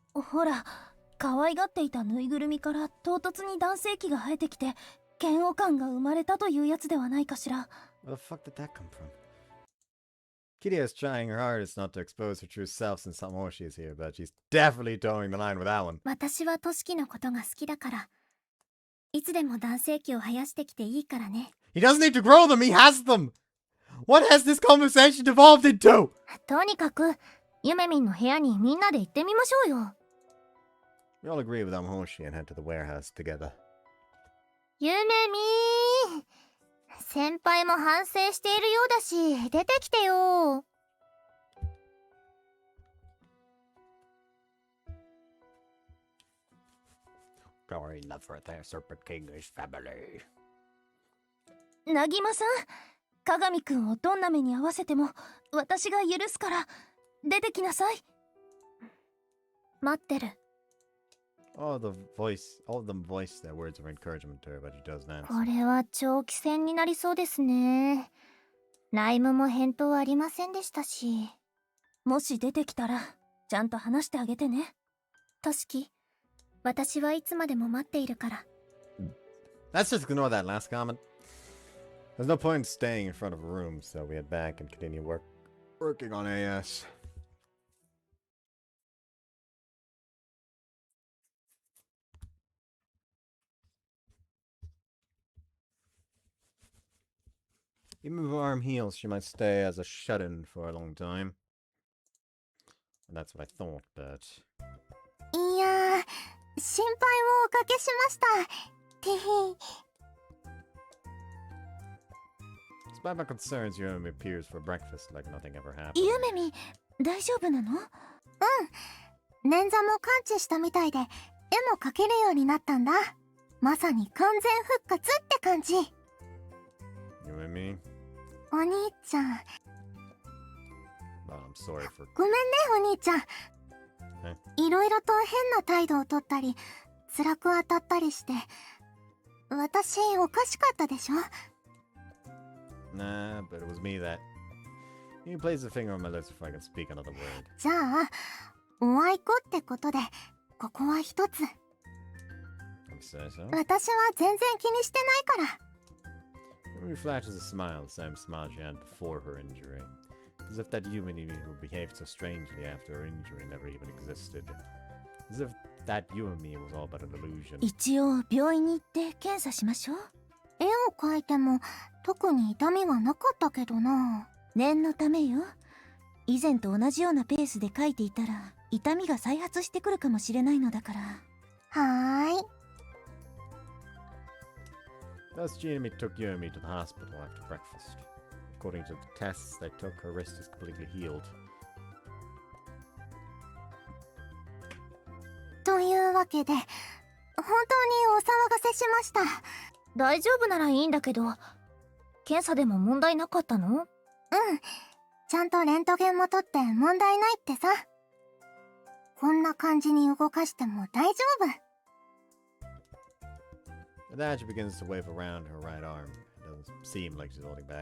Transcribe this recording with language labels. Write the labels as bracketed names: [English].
[Japanese] ほら、可愛がっていたぬいぐるみから唐突に男性器が生えてきて嫌悪感が生まれたというやつではないかしら。 [English] Where the fuck did that come from? Kiria is trying her hardest not to expose her true self since Samoshi is here, but she's definitely towing the line with that one. [Japanese] 私はトシキのことが好きだから、いつでも男性器を生やしてきていいからね。 [English] He doesn't need to grow them, he has them! What has this conversation devolved into? [Japanese] とにかく、ゆめみんの部屋にみんなで行ってみましょうよ。 [English] We all agree with Amoshi and head to the warehouse together. [Japanese] ゆめみー、先輩も反省しているようだし、出てきてよ。 [English] Glory love for their serpent kingish family. [Japanese] なぎまさん、鏡くんをどんな目に合わせても私が許すから出てきなさい。待ってる。 [English] All of them voice their words of encouragement to her, but she doesn't answer. [Japanese] これは長期戦になりそうですね。ライムも返答ありませんでしたし。もし出てきたらちゃんと話してあげてね。トシキ、私はいつまでも待っているから。 [English] Let's just ignore that last comment. There's no point in staying in front of a room, so we head back and continue working on AS. Even if her arm heals, she might stay as a shut-in for a long time. And that's what I thought, but... [Japanese] いやー、心配をおかけしました。てへ。 [English] Despite my concerns, Yumemi appears for breakfast like nothing ever happened. [Japanese] ゆめみ、大丈夫なの？捻挫も完治したみたいで、絵も描けるようになったんだ。まさに完全復活って感じ。 [English] Yumemi? [Japanese] お兄ちゃん。 [English] Well, I'm sorry for... [Japanese] ごめんね、お兄ちゃん。いろいろと変な態度をとったり、辛く当たったりして。私、おかしかったでしょ？ [English] Nah, but it was me that... He places a finger on my lips before I can speak another word. [Japanese] じゃあ、おあいこってことで、ここは一つ。 [English] You say so? [Japanese] 私は全然気にしてないから。 [English] Yumemi flashes a smile, the same smile she had before her injury. As if that Yumemi who behaved so strangely after her injury never even existed. As if that Yumemi was all but an illusion. [Japanese] 一応病院に行って検査しましょう。絵を描いても特に痛みはなかったけどな。念のためよ。以前と同じようなペースで描いていたら痛みが再発してくるかもしれないのだから。はーい。 [English] Thus, Yumemi took Yumi to the hospital after breakfast. According to the tests they took, her wrist is completely healed. [Japanese] というわけで、本当にお騒がせしました。大丈夫ならいいんだけど、検査でも問題なかったの？ちゃんとレントゲンも取って問題ないってさ。こんな感じに動かしても大丈夫。 [English] And then she begins to wave around her right arm. It doesn't seem like she's holding back